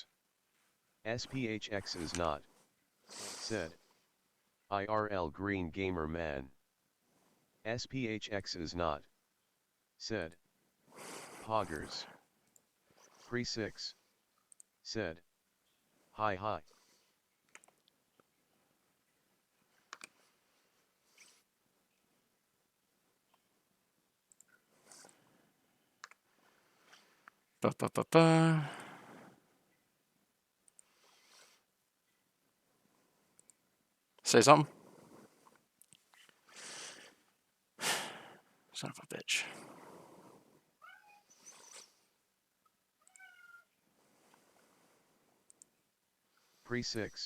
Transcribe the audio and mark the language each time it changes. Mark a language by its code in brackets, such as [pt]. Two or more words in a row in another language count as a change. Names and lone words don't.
[en] SPHX is not. Said. IRL green gamer man. SPHX is not. Said. Poggers. Pre 6. Said. Hi hi. Ba, ba, ba, ba. Say something. Son of a bitch. Pre 6.